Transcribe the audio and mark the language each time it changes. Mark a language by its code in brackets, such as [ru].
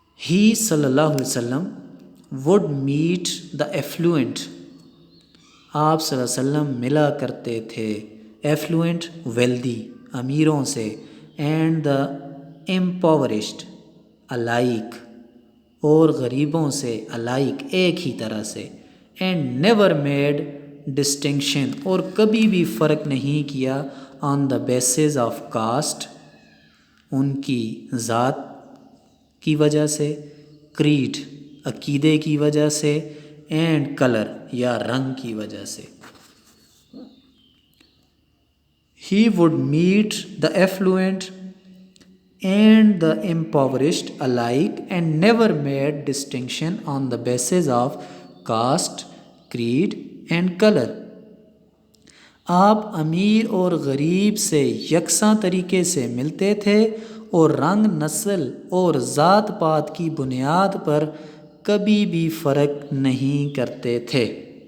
[en] He صلی اللہ علیہ وسلم would meet the affluent، آپ صلی اللہ علیہ وسلم ملا کرتے تھے affluent، wealthy، امیروں سے، and the impoverished، alike، اور غریبوں سے alike، ایک ہی طرح سے، and never made distinction، اور کبھی بھی فرق نہیں کیا on the basis of caste، [ur] ان کی ذات کی وجہ سے، creed، عقیدے کی وجہ سے، and color، یا رنگ کی وجہ سے. [en] He would meet the affluent and the impoverished alike and never made distinction on the basis of caste، creed and color. [ur] آپ امیر اور غریب سے یکساں طریقے سے ملتے تھے اور رنگ، نسل اور ذات پات کی بنیاد پر کبھی بھی فرق نہیں کرتے تھے.